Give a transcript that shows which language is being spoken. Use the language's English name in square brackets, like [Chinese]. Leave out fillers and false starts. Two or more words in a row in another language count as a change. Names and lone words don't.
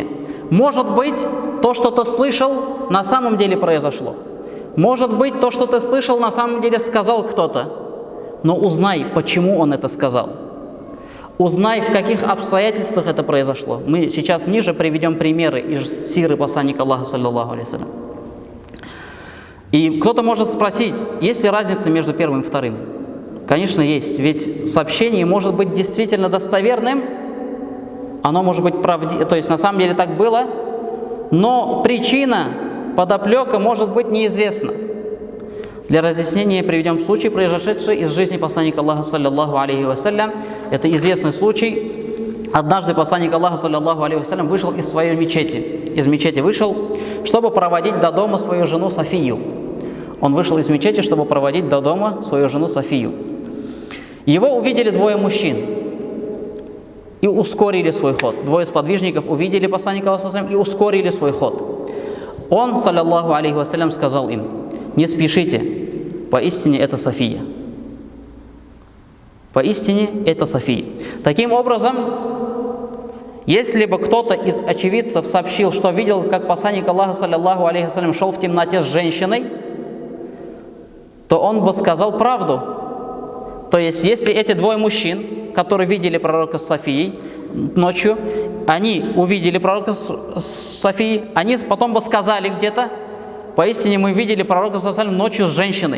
[Russian] Может быть, то, что ты слышал, на самом деле произошло. Может быть, то, что ты слышал, на самом деле сказал кто-то. Но узнай, почему он это сказал. Узнай, в каких обстоятельствах это произошло. Мы сейчас ниже приведем примеры из сиры посланника Аллаха, [Arabic] صلى الله عليه وسلم. [Russian] И кто-то может спросить, есть ли разница между первым и вторым? Конечно, есть. Ведь сообщение может быть действительно достоверным, оно может быть правдивым, то есть на самом деле так было, но причина, подоплека может быть неизвестна. Для разъяснения приведем случай, произошедший из жизни посланника Аллаха, [Arabic] صلى الله عليه وسلم. [Russian] Это известный случай. Однажды посланник Аллаха, [Arabic] صلى الله عليه وسلم, [Russian] вышел из своей мечети. Из мечети вышел, чтобы проводить до дома свою жену Софию. Он вышел из мечети, чтобы проводить до дома свою жену Софию. Его увидели двое мужчин и ускорили свой ход. Двое сподвижников увидели посланника Аллаха и ускорили свой ход. Он, [Arabic] صلى الله عليه وسلم, [Russian] сказал им: не спешите, поистине это София. Поистине это София. Таким образом, если бы кто-то из очевидцев сообщил, что видел, как посланник Аллаха, [Arabic] صلى الله عليه وسلم, [Russian] шел в темноте с женщиной, то он бы сказал правду. То есть, если эти двое мужчин, которые видели пророка с Софией ночью, они увидели пророка с Софией, они потом бы сказали где-то: поистине мы видели пророка ночью с женщиной.